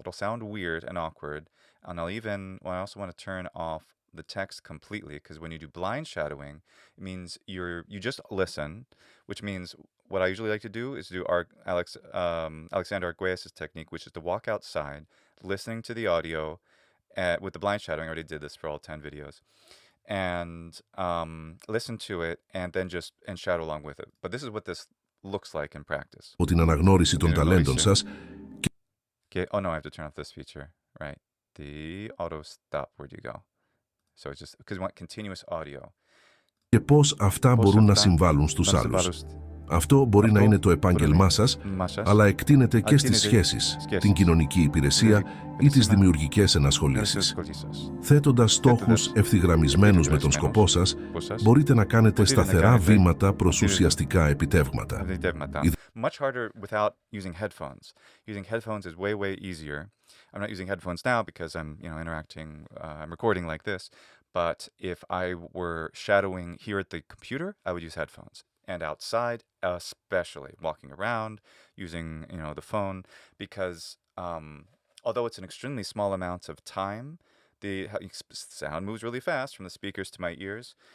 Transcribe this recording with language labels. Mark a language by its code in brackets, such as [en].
[en] It'll sound weird and awkward. And I also want to turn off the text completely because when you do blind shadowing, it means you just listen, which means what I usually like to do is do Alexander Arguelles' technique, which is to walk outside, listening to the audio with the blind shadowing. I already did this for all 10 videos and listen to it and then just and shadow along with it. But this is what this looks like in practice. [el] Από την αναγνώριση των ταλέντων σας. [en] Okay. Oh no, I have to turn off this feature, right? The auto stop. Where do you go? So it's just because we want continuous audio. [el] Και πώς αυτά μπορούν να συμβάλλουν στους άλλους. Αυτό μπορεί να είναι το επάγγελμά σας, αλλά εκτείνεται και στις σχέσεις, την κοινωνική υπηρεσία ή τις δημιουργικές ενασχολήσεις. Θέτοντας στόχους ευθυγραμμισμένους με τον σκοπό σας, μπορείτε να κάνετε σταθερά βήματα προς ουσιαστικά επιτεύγματα. [en] Much harder without using headphones. Using headphones is way, way easier. I'm not using headphones now because I'm, I'm recording like this. But if I were shadowing here at the computer, I would use headphones. And outside, especially walking around, using, the phone, because although it's an extremely small amount of time, the sound moves really fast from the speakers to my ears.